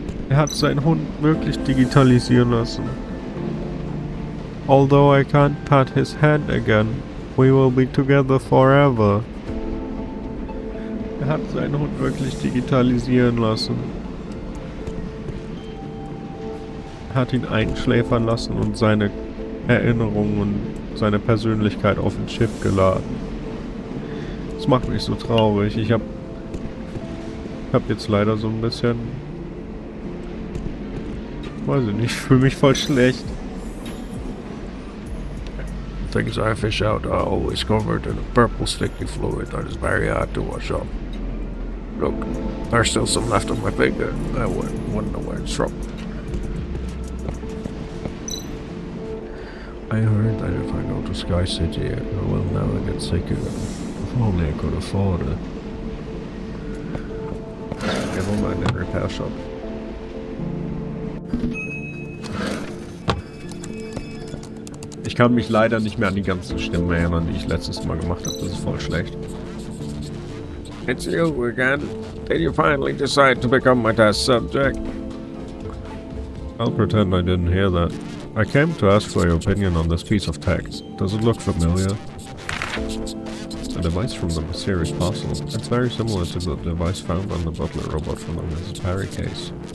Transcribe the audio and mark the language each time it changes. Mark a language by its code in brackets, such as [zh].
[de] Er hat seinen Hund wirklich digitalisieren lassen. [en] Although I can't pat his head again, we will be together forever. [de] Er hat seinen Hund wirklich digitalisieren lassen. hat ihn einschläfern lassen und seine Erinnerungen und seine Persönlichkeit auf ein Chip geladen. Das macht mich so traurig. Ich hab jetzt leider so ein bisschen... Weiß ich nicht, ich fühle mich voll schlecht. [en] Things I fish out are always covered in a purple sticky fluid that is very hard to wash off. Look, there's still some left on my finger. I wouldn't know where it's from. I heard that if I go to Sky City, I will never get sick again. If only I could afford it. Never mind that repair shop. [de] Ich kann mich leider nicht mehr an die ganzen Stimmen erinnern, die ich letztes Mal gemacht habe. Das ist voll schlecht. [en] It's you again. Did you finally decide to become my test subject? I'll pretend I didn't hear that. I came to ask for your opinion on this piece of text. Does it look familiar? A device from the mysterious parcel. It's very similar to the device found on the butler robot from the Mrs. Perry case.